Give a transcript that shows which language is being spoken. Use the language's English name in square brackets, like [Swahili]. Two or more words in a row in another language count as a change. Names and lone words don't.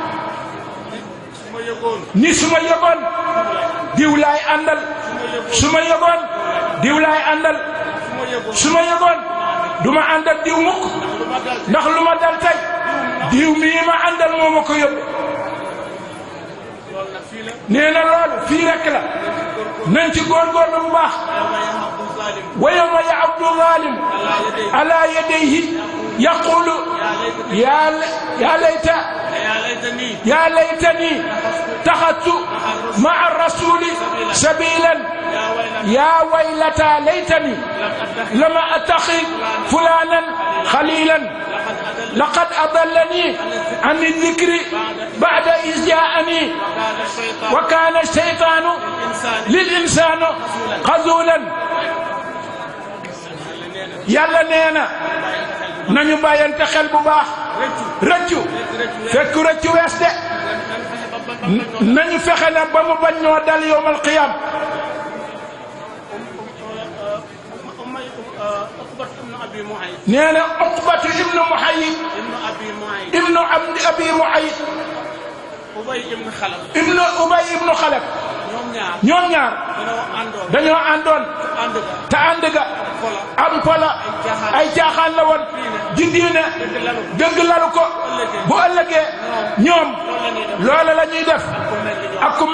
[Wolof] ni su ma yëgoon diw laay àndal su ma yëgoon diw laay àndal su ma yëgoon du ma àndal diw mukk ndax lu ma dal tey diw mii ma àndal moo ma ko yóbbe nee na loolu fii rekk la nañ ci góorgóorlu bu baax [Arabic] ويوم يعض الظالم على يديه يقول يا ليتني اتخذت مع الرسول سبيلا يا ويلتا ليتني لم أتخذ فلانا خليلا لقد أضلني عن الذكر بعد إذ جاءني وكان الشيطان للإنسان خذولا [Wolof] yàlla nee na nañu bàyyante xel bu baax rëccu fekk rëccu wees de nañu fexe na ba mu bañ ñoo dal [Arabic] يوم القيامة [Wolof] nee na Uqbatu ibnu Muhayyid ibnu Abi Muhayyid ibnu Ubay ibnu Xalaf ñoom ñaar dañoo àndoon te ànd ga am pola ay caaxaan la woon ji diine dëgg lalu ko bu ëllëgee ñoom loola la ñuy def ak ku